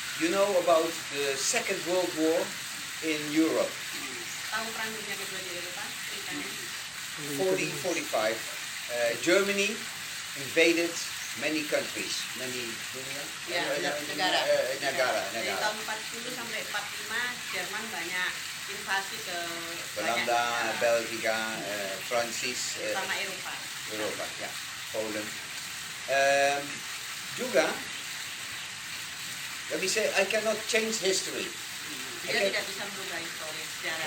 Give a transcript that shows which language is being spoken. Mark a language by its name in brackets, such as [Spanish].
[English] You know about the Second World War in Europe. [Indonesian] Tahu perang dunia kedua di Eropa ceritanya? 40-45. [English] Germany invaded many countries, many [Indonesian] Ya, negara. negara. Dari tahun 40 sampai 45 Jerman banyak invasi ke banyak Belanda, negara, Belgia, Prancis, terutama Eropa. Europa, ya, Poland. [English] Juga, let me say, I cannot change history. [Indonesian] Dia tidak bisa merubah sejarah.